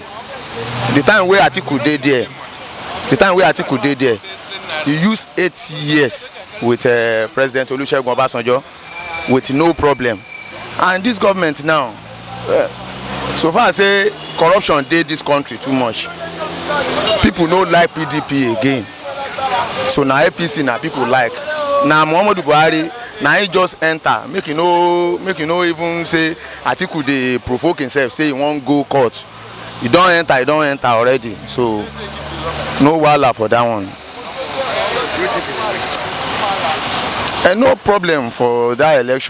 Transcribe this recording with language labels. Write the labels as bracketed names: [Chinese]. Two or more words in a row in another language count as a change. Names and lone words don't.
[Nigerian Pidgin] The time where Atiku did there, he used 8 years with President Olusegun Obasanjo with no problem. And this government now, so far I say corruption did this country too much. People don't like PDP again. So now APC now people like. Now Muhammadu Buhari, now he just enter, make you know even say Atiku dey provoke himself, say he won't go court. He don't enter already. So no wahala for that one. And no problem for that election.